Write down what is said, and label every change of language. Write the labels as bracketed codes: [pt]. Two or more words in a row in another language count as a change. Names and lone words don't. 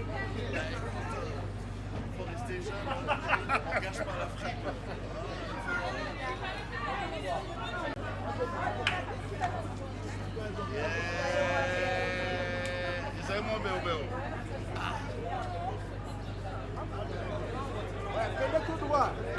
[fr] faut rester jeune, on ne gâche pas l'Afrique. [pt] Isso aí é meu, meu. Cadê tudo lá?